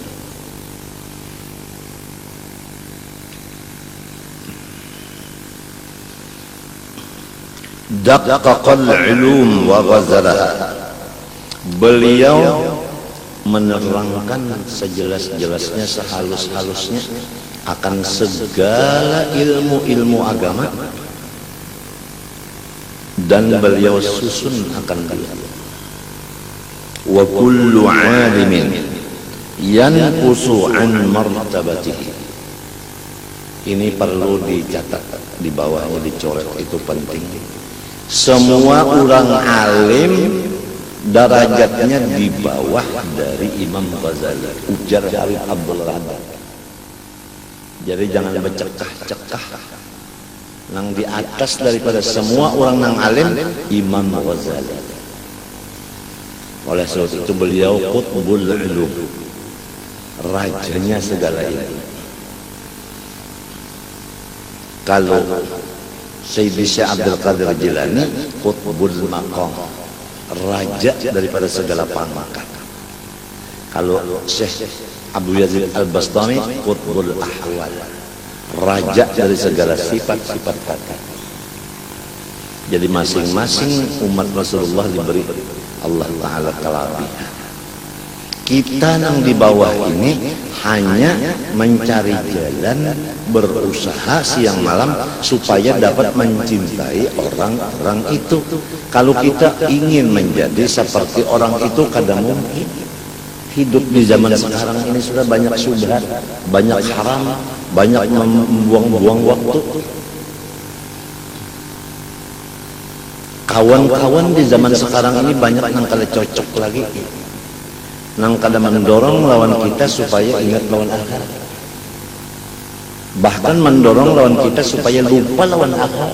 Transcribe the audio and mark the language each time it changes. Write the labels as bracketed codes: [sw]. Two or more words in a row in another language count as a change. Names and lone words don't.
[ar] Daqqaqal ulum wa ghazalaha. [id] Beliau menerangkan sejelas-jelasnya, sehalus-halusnya akan segala ilmu-ilmu agama, dan beliau susun akan dia. [ar] Wa kullu alimin yanqusu an martabatihi. [id] Ini perlu dicatat, di bawahnya dicoret, itu penting. Semua orang alim derajatnya di bawah dari Imam Ghazali, ujar Habib Abdullah Haddad. [bjn] Jadi jangan bercekah-cekah. Nang di atas daripada semua orang nang alim, Imam Ghazali. [id] Oleh sebab itu beliau [ar] qutbul ulum, [id] rajanya segala ilmu. Kalau Sayyidi Syekh Abdul Qadir Jilani [ar] qutbul maqam, [id] raja daripada segala pangkat. Kalau Syekh Abu Yazid Al-Bastami [ar] qutbul ahwal, [id] raja dari segala sifat-sifat kata. Jadi masing-masing umat Rasulullah diberi Allah Ta'ala kelebihan. Kita yang di bawah ini hanya mencari jalan, berusaha siang malam supaya dapat mencintai orang-orang itu. Kalau kita ingin menjadi seperti orang itu, kadang mungkin. Hidup di zaman sekarang ini sudah banyak syubhat, banyak haram, banyak membuang-buang waktu. [bjn] Kawan-kawan di zaman sekarang ini banyak yang kada cocok lagi, yang kada mendorong lawan kita supaya ingat lawan akhirat, bahkan mendorong lawan kita supaya lupa lawan akhirat.